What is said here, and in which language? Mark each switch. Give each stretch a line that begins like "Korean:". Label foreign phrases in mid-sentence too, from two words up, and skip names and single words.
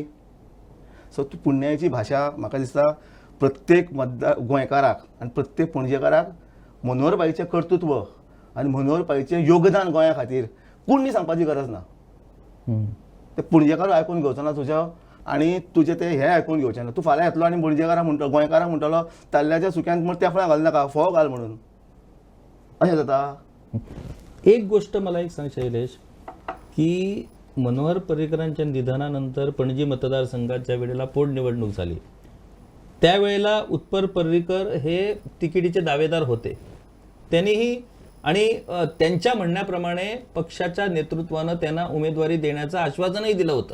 Konkani: सो ती पुण्याईची भाशा म्हाका दिसता प्रत्येक गोंयकाराक आनी प्रत्येक पणजेकाराक मनोहरभाईचें कर्तृत्व आनी मनोहरभाईचें योगदान गोंया खातीर कोणी सांगपाची गरज ना. ते पणजेकार आयकून घेवचो ना तुज्या आनी तुजें तें हें आयकून घेवचें ना. तूं फाल्यां येतलो आनी पणजेकाराक म्हणटलो, गोंयकाराक म्हणटलो ताल्ल्याच्या सुक्यान म्हण तेफळां घाल नाका, फोव घाल म्हणून. अशें जाता.
Marathi: एक गोष्ट मला एक सांग शैलेश, की मनोहर पर्रिकरांच्या निधनानंतर पणजी मतदारसंघाच्या वेळेला पोटनिवडणूक झाली, त्यावेळेला उत्पल पर्रिकर हे तिकिटीचे दावेदार होते. त्यांनीही आणि त्यांच्या म्हणण्याप्रमाणे पक्षाच्या नेतृत्वानं त्यांना उमेदवारी देण्याचं आश्वासनही दिलं होतं.